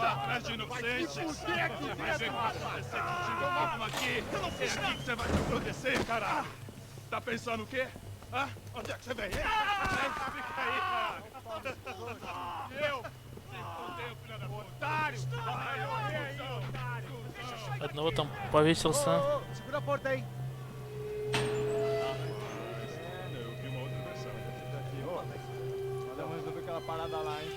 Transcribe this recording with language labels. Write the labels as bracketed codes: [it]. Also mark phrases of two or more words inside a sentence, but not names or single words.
[pt] Atrás de inocente! Vai te fuder, vamos aqui! Eu não fiz nada! Que você vai me proteger, caralho! Tá pensando o quê? Hã? Onde é que você vem? Fica aí, cara! Eu? Se fudeu, filha da puta! Otário! Otário! [ru] Одного там повесился. [pt] Segura a porta aí. Eu vi uma outra versão. Vamos resolver aquela parada lá, hein?